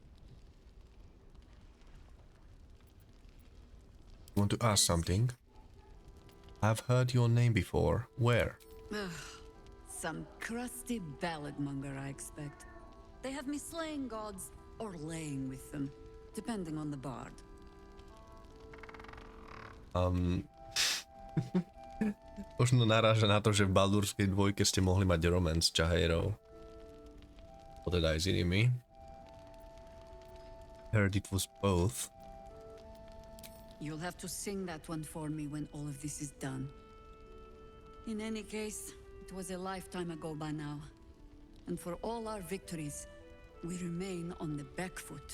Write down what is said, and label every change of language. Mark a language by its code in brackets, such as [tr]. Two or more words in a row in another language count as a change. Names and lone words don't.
[en] Want to ask something? I've heard your name before. Where? Some crusty ballad monger, I expect. They have me slaying gods or laying with them, depending on the bard. [sk] Možno naráža na to, že v Baldurskej dvojke ste mohli mať romance s Čahejrou. To teda aj s inými. [en] Heard it was both. You'll have to sing that one for me when all of this is done. In any case, it was a lifetime ago by now. And for all our victories, we remain on the back foot.